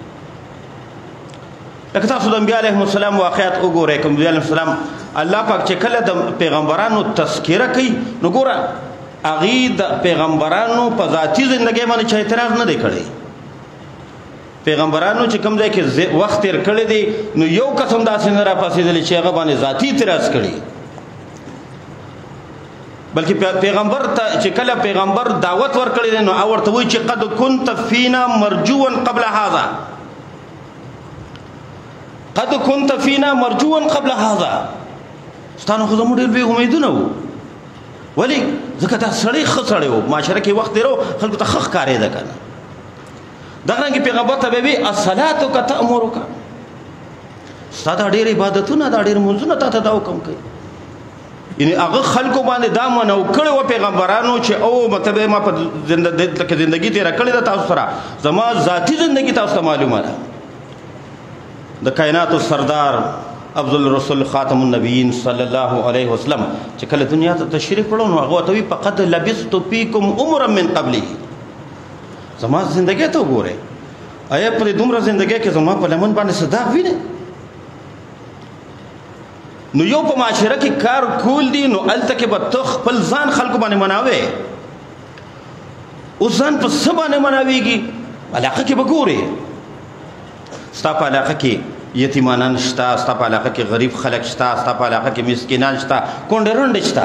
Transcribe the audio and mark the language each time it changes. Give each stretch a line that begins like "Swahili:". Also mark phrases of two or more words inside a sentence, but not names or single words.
Pashto: لکه تاسو د انبیا
Arabic: علیهم السلام
Pashto: واقعات وګورئ که انبیا
Arabic: علیهم السلام
Pashto: الله پاک چې کله د پیغمبرانو تذکره کوي نو ګوره هغې د پیغمبرانو په ذاتي زندګۍ باندې چا اعتراض نه دی کړی. پیغمبرانو چې کوم ځای کې وخت تیر کړی دی نو یو کس هم داسې نه راپاڅېدلی چې هغه باندې ذاتي اعتراض کړي، بلکې پیغمبر ته چې کله پیغمبر دعوت ورکړی دی نو ورته وایي چې
Arabic: قد كنت فینا مرجوا قبل هذا، قد كنت فینا مرجوا قبل هذا،
Pashto: ستا نه خو زموږ ډېر بې امیدونه وو. ولې ځکه دا سړی ښه سړی و، معاشره کې وخت تېرو خلکو ته ښه ښکارېده که نه. دغرانګې پیغمبر ته به وي
Arabic: الصلاتک تأمرک،
Pashto: ستا دا ډېر عبادتونه دا ډېر لمونځونه تا ته دا حکم کوي. یعنې هغه خلکو باندې دا منو کړی وه پیغمبرانو چې او مطلب ما په زندګي تېره کړې ده تاسو سره، زما ذاتي زندګي تاسو ته معلومه ده. د کائناتو سردار افضل رسول
Arabic: خاتم النبیین صلی الله علیه وسلم
Pashto: چې کله دنیا ته تشریف وړو نو هغه ورته وایي
Arabic: فقد لبثت فیکم عمرا من قبله،
Pashto: زما زندګۍ ته وګورئ آیا په دې دومره زندګۍ کې زما په لمن باندې څه داغ وینئ؟ نو یو په معاشره کې کار کول دي نو هلته کې به ته خپل ځان خلکو باندې مناوې. اوس ځان په څه باندې مناوېږي؟ علاقه کې به ګورې ستا په علاقه کې یتیمانان شته، ستا په علاقه کې غریب خلک شته، ستا په علاقه کې مسکینان شته، کونډې رنډې شته.